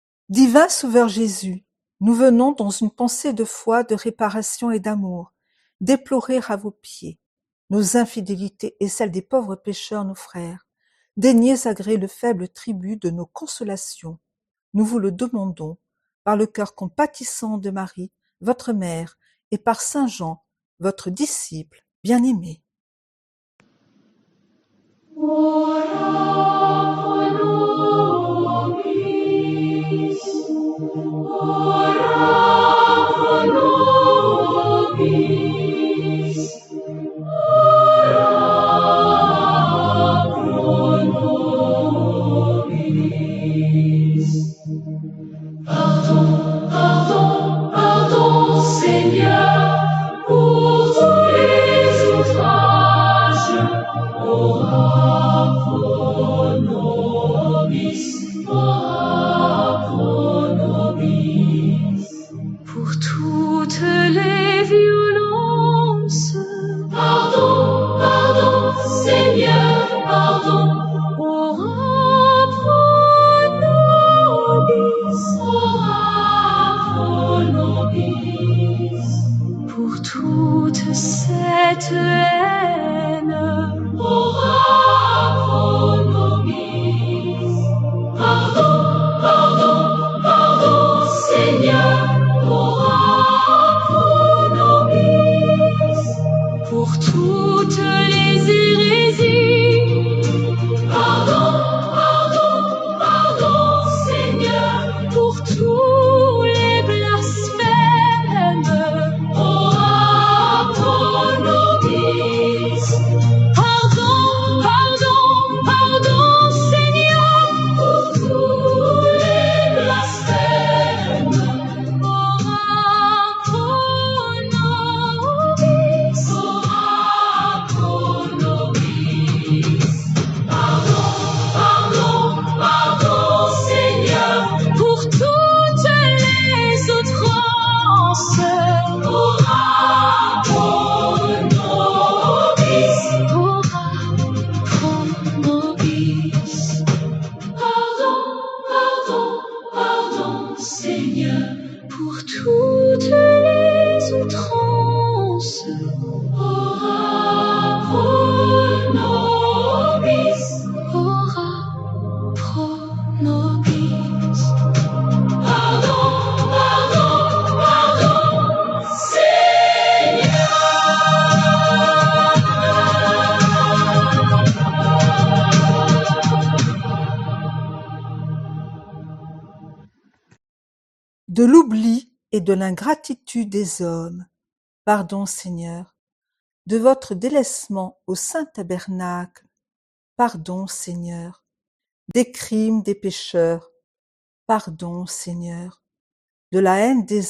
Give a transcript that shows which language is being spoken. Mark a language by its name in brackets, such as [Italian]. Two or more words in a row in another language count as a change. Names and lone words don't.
[French] Divin Sauveur Jésus, nous venons dans une pensée de foi, de réparation et d'amour, déplorer à vos pieds nos infidélités et celles des pauvres pécheurs, nos frères. Daignez agréer le faible tribut de nos consolations. Nous vous le demandons, par le cœur compatissant de Marie, votre mère, et par Saint Jean, votre disciple bien-aimé. [Latin] Ora pro nobis, ora pro nobis, ora pro nobis. [French] Pardon, pardon, pardon, Seigneur, pour tous les outrages. [Latin] Ora pro nobis, ora pro nobis. [French] Pour toutes les violences. Pardon, pardon, Seigneur, pardon. [Latin] Ora pro nobis, ora pro nobis. [French] Pour toute cette haine. [Latin] Ora pro nobis. [French] Pardon, pardon, pardon, Seigneur. [Latin] Ora pro nobis. [French] Pour toutes les hérésies. Pardon, pardon, pardon, Seigneur. Pour tous les blasphèmes. [Latin] Ora pro nobis. [French] Pardon, pardon, pardon, Seigneur. Pour tous les blasphèmes. [Latin] Ora pro nobis. Ora pro nobis. [French] Pardon, pardon, pardon, Seigneur, pour toutes les outrances. [Latin] Ora pro nobis, ora pro nobis. [French] Pardon, pardon, pardon, Seigneur, pour toutes les outrances. [Latin] Ora pro nobis, ora pro nobis. [French] Pardon, pardon, pardon, Seigneur. De l'oubli et de l'ingratitude des hommes, pardon Seigneur, de votre délaissement au saint tabernacle, pardon Seigneur, des crimes des pécheurs, pardon Seigneur, de la haine des